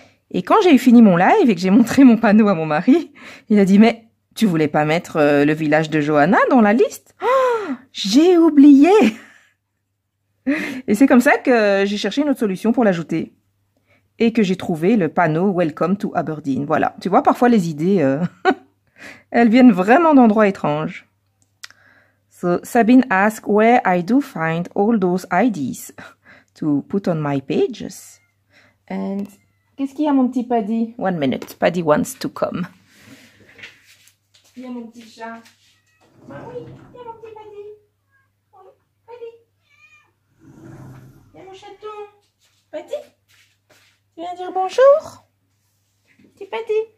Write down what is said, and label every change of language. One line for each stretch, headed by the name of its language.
French: Et quand j'ai fini mon live et que j'ai montré mon panneau à mon mari, il a dit, mais tu voulais pas mettre le village de Johanna dans la liste? Oh, j'ai oublié! Et c'est comme ça que j'ai cherché une autre solution pour l'ajouter. Et que j'ai trouvé le panneau Welcome to Aberdeen. Voilà, tu vois, parfois les idées, elles viennent vraiment d'endroits étranges.
English: So Sabine asks where I do find all those ideas to put on my pages.
French: And qu'est-ce qu'il y a, mon petit Paddy?
English: 1 minute, Paddy wants to come.
French: Il y a mon petit chat. Ah oui, il y a mon petit Paddy. Oui, Paddy. Il y a mon chaton. Paddy, tu viens dire bonjour? Petit Paddy.